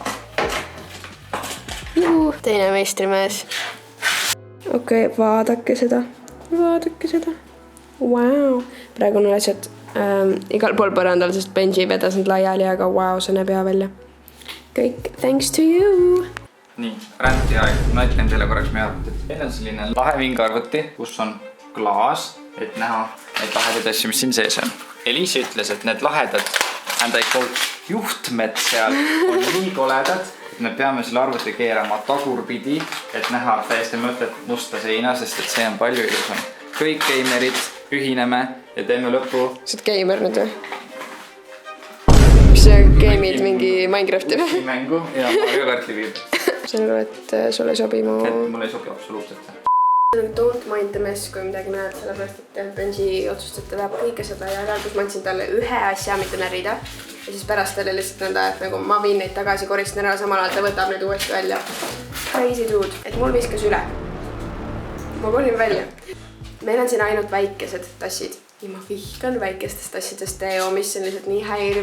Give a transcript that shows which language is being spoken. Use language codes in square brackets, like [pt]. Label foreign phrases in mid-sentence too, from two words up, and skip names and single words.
[et] Teine meistrimees. Okei, vaadake seda. Vaadake seda. Wow. Praegu on asjad igal pool põrandal, sest Benji vedas need laiali, aga wow, see näeb hea välja. Kõik, [en] thanks to you. [et] Nii, ränti aeg. Ma ütlen teile korraks meie arvutit. Meil on selline lahe vingarvuti, kus on klaas, et näha neid lahedaid asju, mis siin sees on. Eliise ütles, et need lahedad juhtmed seal on nii koledad, et me peame selle arvuti keerama tagurpidi, et näha täiesti mõtet musta seina, sest et see on palju ilusam. Kõik gamerid ühineme ja teeme lõppu. See on gamer nüüd või? Mis sa game'id mingi Minecrafti või? Mängu ja Mario Karti viib. Saan aru, et sulle ei sobi mu... Et mulle ei sobi absoluutselt. [en] Don't mind the mess, [et] kui midagi näed, sellepärast, et Benji otsustas, et ta tahab kõike seda ja kus ma andsin talle ühe asja, mitte närida. Ja siis pärast talle lihtsalt nõnda, et nagu ma viin neid tagasi, koristan ära, samal ajal ta võtab neid uuesti välja. [en] Crazy dude. [et] Et mul viskas üle. Ma kolin välja. Meil on siin ainult väikesed tassid. Ja ma vihkan väikestest tassidest tee, mis on lihtsalt nii häiriv.